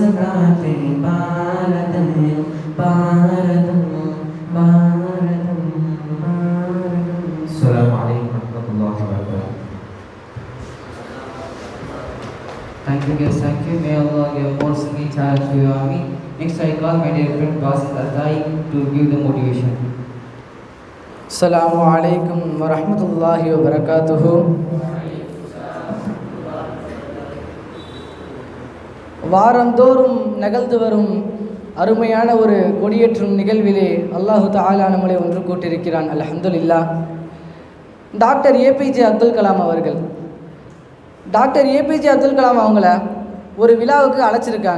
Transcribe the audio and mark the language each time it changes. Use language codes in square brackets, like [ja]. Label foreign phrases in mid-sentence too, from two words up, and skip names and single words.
[ar] பாரதம் பாரதம் பாரதம் السلام عليكم ورحمة الله وبركاته. [en] Thank you guys, thank you. May Allah give more singing talent to you, Ami. Next I call my dear friend Basit Atai to give the motivation. [ar] السلام عليكم ورحمة الله وبركاته. [ta] வாரந்தோறும் நிகழ்ந்து வரும் அருமையான ஒரு கொடியேற்றும் நிகழ்விலே [ar] الله تعالى [ta] நம்மளை ஒன்று கூட்டியிருக்கிறான். அல்ஹம்துலில்லாஹ். டாக்டர் ஏபிஜே அப்துல் கலாம் அவர்கள், டாக்டர் ஏபிஜே அப்துல் கலாம் அவங்கள ஒரு விழாவுக்கு அழைச்சிருக்காங்க.